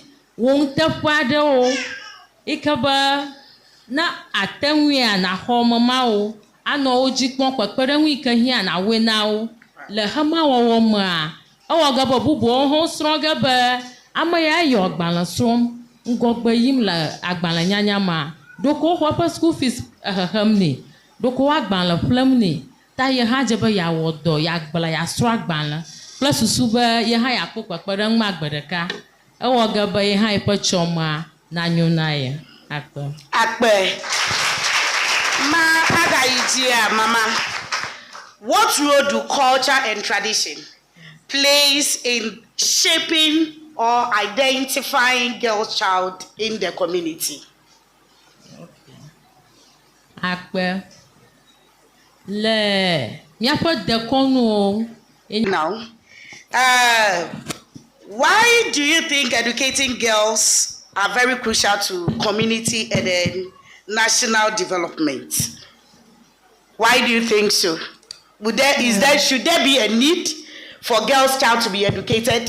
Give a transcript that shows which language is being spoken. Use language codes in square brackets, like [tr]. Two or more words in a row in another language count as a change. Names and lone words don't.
[ee] wɔŋuteƒe aɖewo yi ke be na ate ŋui naxɔ memawo anɔ wo dzi kpɔm, kpekpeɖeŋu yi ke hiã nawoe na wo le hemawɔwɔ mea, ewɔ ge be bubuwo hã srɔ̃ ge be ame ya yɔ agbalẽ srɔ̃m ŋgɔgbe yim le agbalẽnyanya mea, ɖoko xɔ eƒe [en] school fees [ee] hehem nɛ, ɖoko wo agbalẽ ƒlem nɛ, ta ye hã dze be yeawɔ dɔ, yeagblẽ, yeasrɔ̃ agbalẽ kple susu be ye hã yeakpɔ kpekpeɖeŋu ma gbe ɖeka. Ewɔ ge be ye hã yeƒe tsɔmea nanyo na ye. Akpe. Ma Agaitia, Mama, [en] what role do culture and tradition plays in shaping or identifying girl's child in the community? [ee] Akpe. Le miaƒe dekɔnuwo. [en] Now, why do you think educating girls are very crucial to community and then national development? Why do you think so? Should there be a need for girls' child to be educated?